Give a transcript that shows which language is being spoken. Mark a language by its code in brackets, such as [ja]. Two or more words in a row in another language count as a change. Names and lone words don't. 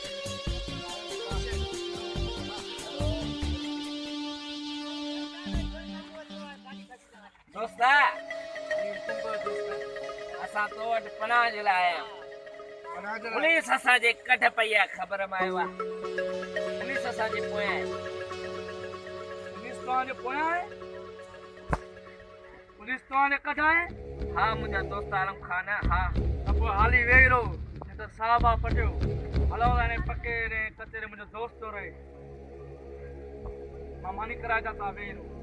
[sd] दोस्त असां तो वटि पनाह जे लाइ आया आहियूं पुलिस असांजे कढ पई आहे ख़बर में आयो आहे पुलिस असांजे पोयां आहे पुलिस तव्हांजे पोयां आहे पुलिस तव्हांजे कढ आहे हा मुंहिंजा दोस्त आलम खान हा त पोइ हाली वेही रहो न त साहब आहे पटियो हलो हाणे पके रे कचे रे मुंहिंजो दोस्त थो रहे मां मानी कराए था तव्हां वेही रहो